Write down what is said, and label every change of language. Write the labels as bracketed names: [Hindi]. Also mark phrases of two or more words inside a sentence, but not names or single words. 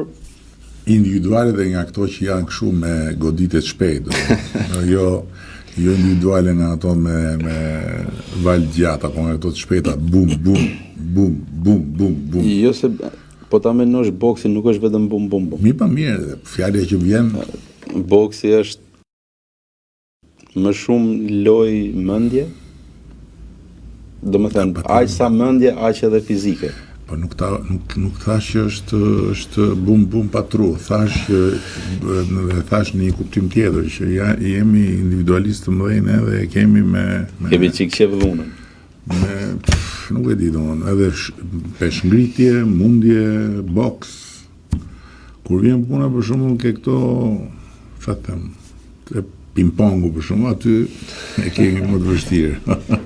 [Albanian] individuale dhe nga këto që janë kështu me goditje të shpejtë, jo individuale nga ato me val gjatë, apo nga ato të shpejta, bum, bum, bum, bum, bum, bum. Jo se, po ta menosh boksi nuk është vetëm bum, bum, bum. Mi pa mirë, fjalja që vjen... Boksi është më shumë loj mendje, do më thënë, aq sa mendje, aq edhe fizike. Po nuk thash që është bum bum patru, thash në një kuptim tjetër që jemi individualistë të mëdhenj edhe kemi kemi çik qevllunën. Nuk e di domon, edhe peshngritje, mundje, boks. Kur vjen puna për shembull ke këto, çfarë them, te ping-pongu për shembull, aty e kemi më të vështirë.